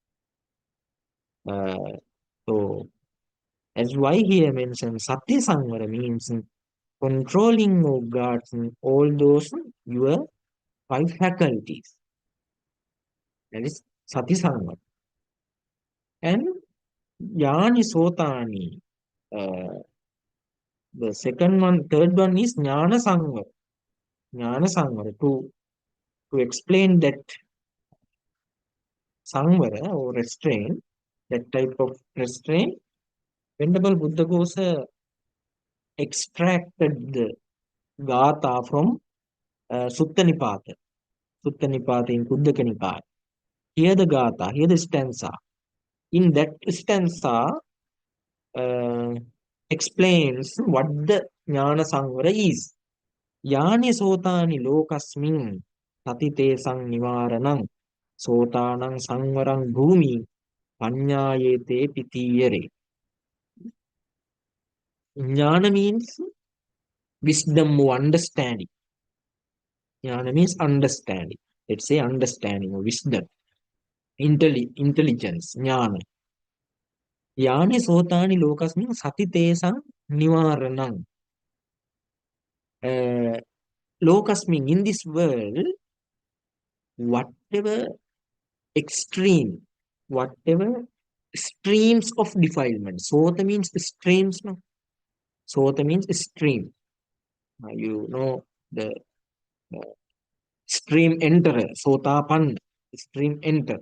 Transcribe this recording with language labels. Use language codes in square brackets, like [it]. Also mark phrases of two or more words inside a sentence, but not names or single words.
[en] Uh, so that's why here mentioned [pi] sati sangvara [en] means controlling or guards all those your five faculties. That is [pi] sati sangvara. [en] And [pi] yani sotani. [en] The second one, third one is [pi] jnana sangvara. Jnana sangvara. [en] To explain that sangvara or restraint, that type of restraint, Venerable Buddhaghosa extracted the Gatha from Sutta Nipata. Sutta Nipata in Kuddaka Nipata. Here the Gatha, here the stanza. In that stanza uh, explains what the [pi] Jnana Sangvara [en] is. [pi] Yani sotani lokasmin tatite sang nivaranang sotanang sangvarang bhumi panyayete pitiyare. [en] Jnana means wisdom or understanding. Jnana means understanding. Let's say understanding or wisdom, intelligence, jnana. [pi] Yani sotani lokasmin satite sang nivaranang. [en] Lokasmin, in this world, whatever extreme, whatever streams of defilement. Sota means streams, no? Sota means stream. You know the stream enterer, sotapanna, stream enterer.